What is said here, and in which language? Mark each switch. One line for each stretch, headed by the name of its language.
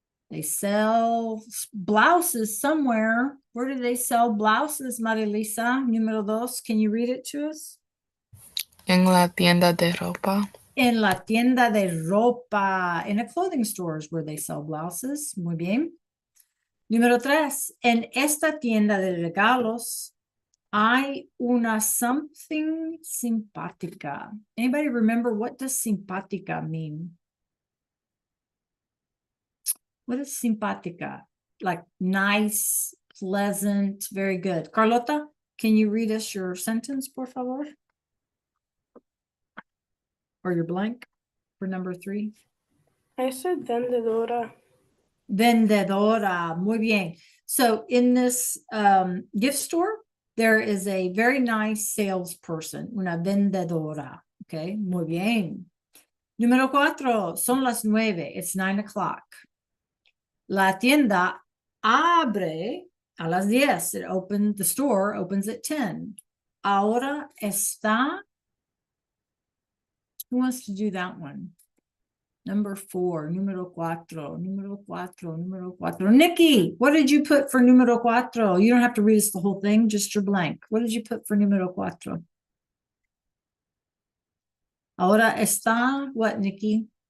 English: They sell blouses somewhere. Where do they sell blouses, Marilisa?
Spanish: Número dos.
English: Can you read it to us?
Spanish: En la tienda de ropa. En la tienda de ropa.
English: In a clothing store is where they sell blouses.
Spanish: Muy bien. Número tres. En esta tienda de regalos hay una something simpática.
English: Anybody remember what does simpática mean? What is simpática? Like nice, pleasant, very good. Carlota, can you read us your sentence, por favor? Or your blank for number three? I said vendedora.
Spanish: Vendedora, muy bien.
English: So in this gift store, there is a very nice salesperson,
Spanish: una vendedora. Okay, muy bien. Número cuatro, son las 9.
English: It's 9 o'clock.
Spanish: La tienda abre a las 10.
English: The store opens at 10.
Spanish: Ahora está.
English: Who wants to do that one? Number 4,
Spanish: número cuatro, número cuatro, número cuatro.
English: Nikki, what did you put for
Spanish: número cuatro?
English: You don't have to read us the whole thing, just your blank. What did you put for
Spanish: número cuatro? Ahora está,
English: what, Nikki?